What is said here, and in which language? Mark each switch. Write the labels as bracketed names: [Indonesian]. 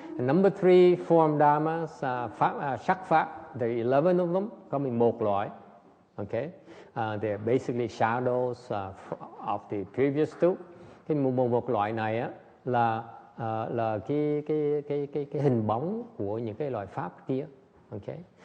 [English] And number 3 form dharmas, sắc pháp. There are 11 of them, [Vietnamese] có 11 loại. [English] Okay. They're basically shadows of the previous two. [Vietnamese] Cái một loại này á là cái hình bóng của những cái loại pháp kia. Okay.